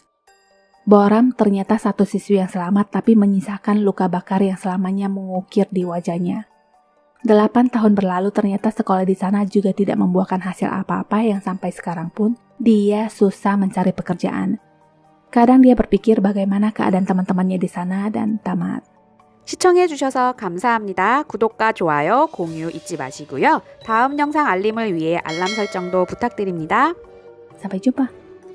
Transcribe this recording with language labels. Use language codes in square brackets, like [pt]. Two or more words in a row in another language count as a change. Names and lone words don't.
[id] Boram ternyata satu siswi yang selamat tapi menyisakan luka bakar yang selamanya mengukir di wajahnya. 8 tahun berlalu ternyata sekolah di sana juga tidak membuahkan hasil apa-apa yang sampai sekarang pun dia susah mencari pekerjaan. Kadang dia berpikir bagaimana keadaan teman-temannya di sana dan tamat. [ko] 시청해주셔서 감사합니다. 구독과 좋아요, 공유 잊지 마시고요. 다음 영상 알림을 위해 알람 설정도 부탁드립니다. [id] Sampai jumpa.